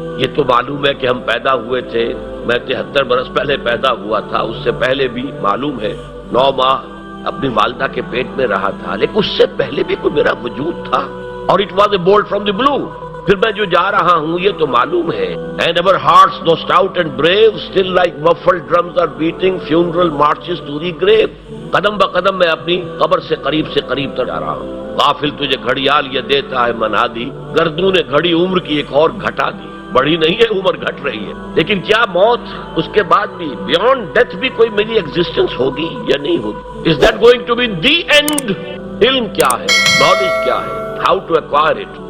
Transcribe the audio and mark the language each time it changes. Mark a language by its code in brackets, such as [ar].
[ur] یہ تو معلوم ہے کہ ہم پیدا ہوئے تھے، میں 73 برس پہلے پیدا ہوا تھا، اس سے پہلے بھی معلوم ہے 9 ماہ اپنی والدہ کے پیٹ میں رہا تھا، لیکن اس سے پہلے بھی کوئی میرا وجود تھا، اور [en] It was a bolt from the blue. [ur] پھر میں جو جا رہا ہوں یہ تو معلوم ہے. [en] And our hearts though stout and brave still like muffled drums are beating funeral marches to the grave. [ur] قدم بقدم میں اپنی قبر سے قریب تر جا رہا ہوں. غافل تجھے گھڑیال یہ دیتا ہے منادی، گردوں نے گھڑی عمر کی ایک اور گھٹا دی. بڑھی نہیں ہے عمر، گھٹ رہی ہے. لیکن کیا موت اس کے بعد بھی بیونڈ ڈیتھ بھی کوئی میری ایگزسٹنس ہوگی یا نہیں ہوگی؟ [en] Is that going to be the end? [ur] علم کیا ہے، نالج کیا ہے، [en] How to acquire it.